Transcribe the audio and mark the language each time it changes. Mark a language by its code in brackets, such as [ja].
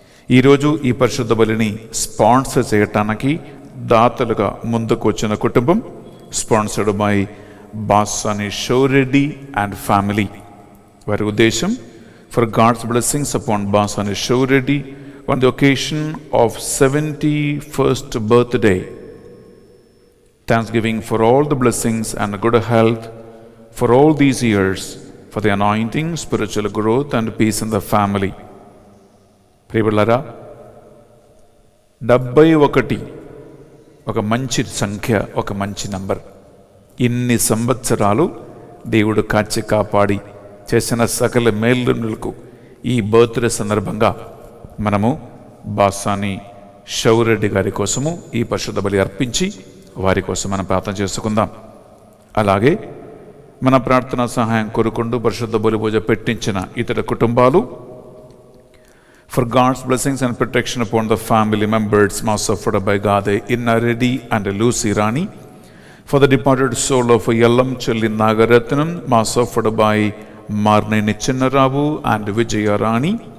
[te] ఈరోజు ఈ పరిశుద్ధ బలిని స్పాన్సర్ చేయటానికి దాతలుగా ముందుకు వచ్చిన కుటుంబం [en] Sponsored by Basani Shoureddy and family. [te] వారి ఉద్దేశం [en] For God's blessings upon Basani Shoureddy on the occasion of 71st birthday. Thanksgiving for all the blessings and good health for all these years, for the anointing, spiritual growth and peace in the family. [te] ప్రియబిడ్డలారా, 71 ఒక మంచి సంఖ్య, ఒక మంచి number. ఇన్ని సంవత్సరాలు దేవుడు కాచి కాపాడి చేసిన సకల మేలులకు ఈ బర్త్డే సందర్భంగా మనము బాసాని షౌరెడ్డి గారి కోసము ఈ పరిశుద్ధ బలి అర్పించి వారి కోసం మనం ప్రార్థన చేసుకుందాం. అలాగే మన ప్రార్థన సహాయం కోరుకుంటూ పరిశుద్ధ బలి పూజ పెట్టించిన ఇతర కుటుంబాలు, [en] for God's blessings and protection upon the family members most offered by Gade Inna Reddy and Lucy Rani, for the departed soul of Yellam Chelli Nagaratnam most offered by Marneni Chinnaravu and Vijaya Rani,